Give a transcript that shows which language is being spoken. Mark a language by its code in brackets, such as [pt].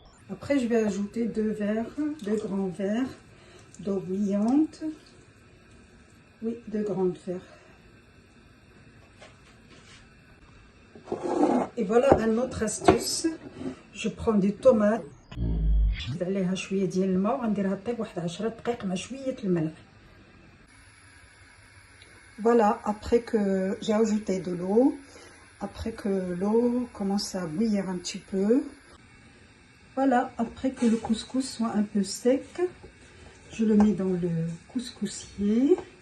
[fr] Après, je vais ajouter 2 grands verres d'eau bouillante. Oui, 2 grands verres. Et voilà une autre astuce. Je prends des tomates. [ar] نزيد عليها شويه ديال الماء وغنديرها طيب واحد 10 دقائق مع شويه الملح. [fr] Voilà, après que j'ai ajouté de l'eau, après que l'eau commence à bouillir un petit peu, voilà, après que le couscous soit un peu sec, je le mets dans le couscoussier.